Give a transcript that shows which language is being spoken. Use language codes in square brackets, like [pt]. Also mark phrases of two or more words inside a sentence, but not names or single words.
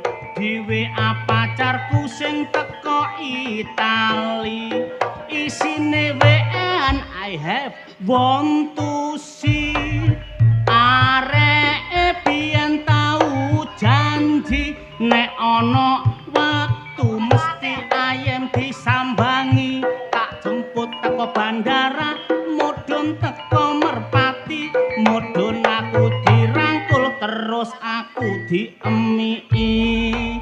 [jv] Di WA pacarku sing teko Itali, isine WA [en] I have want to see. [jv] Areke biyen tau janji nek ana waktu mesti ayem disambangi. Jemput teko bandara, mudhun teko merpati, mudhun aku dirangkul terus aku diemiki.